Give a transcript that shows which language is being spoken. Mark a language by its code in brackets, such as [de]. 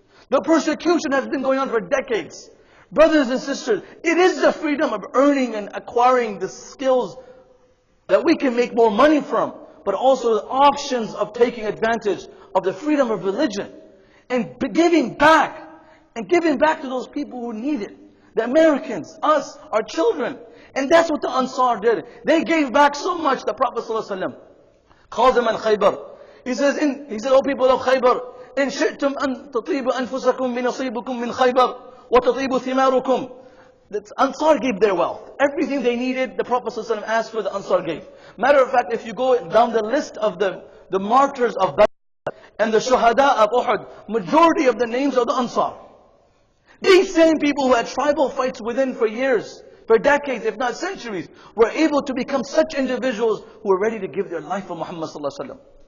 [en] The persecution has been going on for decades. Brothers and sisters, it is the freedom of earning and acquiring the skills that we can make more money from, but also the options of taking advantage of the freedom of religion and giving back to those people who need it. The Americans, us, our children. And that's what the Ansar did. They gave back so much. The Prophet ﷺ calls them an Khaybar. He says, "O people of Khaybar, [ar] إن شئتم أن تطيبوا أنفسكم بنصيبكم من خيبر وتطيب ثماركم." [en] The Ansar gave their wealth. Everything they needed, the Prophet ﷺ asked for, the Ansar gave. Matter of fact, if you go down the list of the martyrs of Badr and the Shuhada of Uhud, majority of the names are the Ansar. These same people who had tribal fights within for years, for decades, if not centuries, were able to become such individuals who were ready to give their life for Muhammad ﷺ.